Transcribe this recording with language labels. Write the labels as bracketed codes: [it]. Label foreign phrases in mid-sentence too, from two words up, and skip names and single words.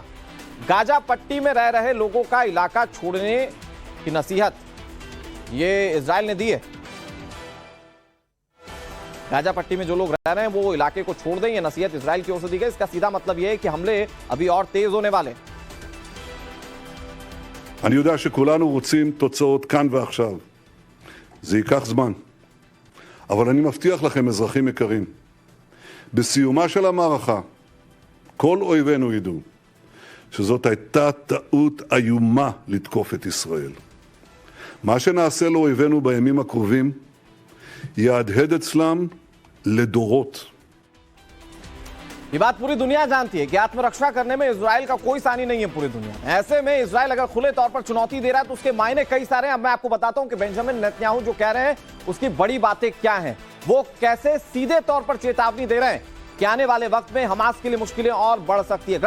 [hi] गाजा पट्टी में रह रहे लोगों का इलाका छोड़ने की नसीहत ये इजराइल ने दी है। गाजा पट्टी में जो लोग रह रहे हैं वो इलाके को छोड़ दें, ये नसीहत इजराइल की ओर से दी गई। इसका सीधा मतलब ये है कि हमले अभी और तेज होने वाले। [he] אני יודע שכולנו רוצים תוצאות כאן ועכשיו. זה ייקח זמן. אבל אני מבטיח לכם, אזרחים יקרים, בסיומה של המערכה, כל אויבינו ידעו שזאת הייתה טעות איומה לתקוף את ישראל. מה שנעשה לאויבינו בימים הקרובים יהדהד אצלם לדורות. [hi] ये बात पूरी दुनिया जानती है कि आत्मरक्षा करने में इजराइल का कोई सानी नहीं है पूरी दुनिया में। ऐसे में इजराइल अगर खुले तौर पर चुनौती दे रहा है तो उसके मायने कई सारे हैं। अब मैं आपको बताता हूं कि बेंजामिन नेतन्याहू जो कह रहे हैं उसकी बड़ी बातें क्या हैं, वो कैसे सीधे तौर पर चेतावनी दे रहे हैं कि आने वाले वक्त में हमास के लिए मुश्किलें और बढ़ सकती है।